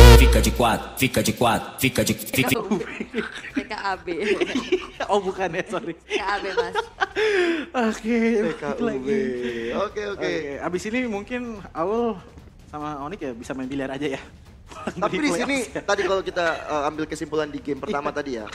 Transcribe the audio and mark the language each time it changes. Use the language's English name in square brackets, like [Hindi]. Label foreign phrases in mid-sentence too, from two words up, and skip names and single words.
[Portuguese] fica de quatro, fica de quatro, fica de... Fica... [Indonesian] PKAB. Oh bukan ya, sorry. PKAB mas. Oke, PKUB. Oke. Abis ini mungkin Aul sama Onik ya bisa main biliar aja ya. Tapi di sini tadi kalau kita ambil kesimpulan di game pertama tadi ya.